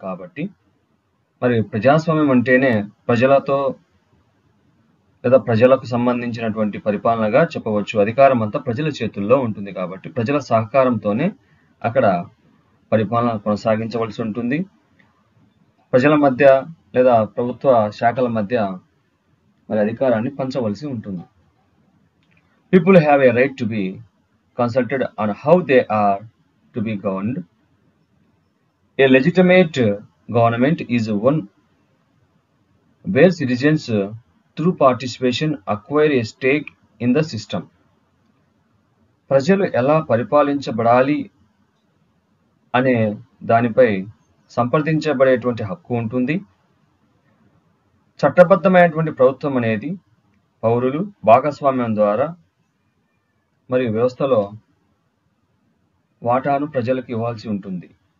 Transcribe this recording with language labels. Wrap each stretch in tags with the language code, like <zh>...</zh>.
<te>కాబట్టి మరి ప్రజాస్వామ్యం అంటేనే ప్రజలతో లేదా ప్రజలకు సంబంధించినటువంటి పరిపాలనగా చెప్పవచ్చు. అధికారం అంతా ప్రజల చేతుల్లో ఉంటుంది కాబట్టి ప్రజల సహకారంతోనే అక్కడ పరిపాలన కొనసాగించవలసి ఉంటుంది. ప్రజల మధ్య లేదా ప్రభుత్వ శాఖల మధ్య మరి అధికారాన్ని పంచవలసి ఉంటుంది.</te> <en>People have a right to be consulted on how they are to be governed. A legitimate government is one where citizens through participation acquire a stake in the system.</en> <te>ప్రజలు ఎలా పరిపాలించబడాలి అనే దానిపై సంప్రదించబడేటువంటి హక్కు ఉంటుంది. చట్టబద్ధమైనటువంటి ప్రభుత్వం అనేది పౌరులు భాగస్వామ్యం ద్వారా మరియు వ్యవస్థలో వాటాను ప్రజలకు ఇవ్వాల్సి ఉంటుంది.</te>